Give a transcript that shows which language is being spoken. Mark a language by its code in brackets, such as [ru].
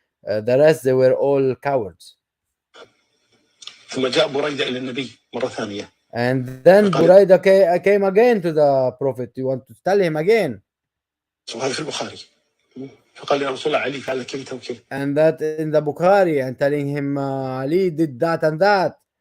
[en] The rest, they were all cowards. [ar] ثم جاء بريدة إلى النبي مرة ثانية. [en] And then Buraida came again to the prophet. You want to tell him again? [ar] وهذا في البخاري. فقال يا رسول الله علي فعل كيت وكيت. [en] And that in the Bukhari, and telling him Ali did that and that.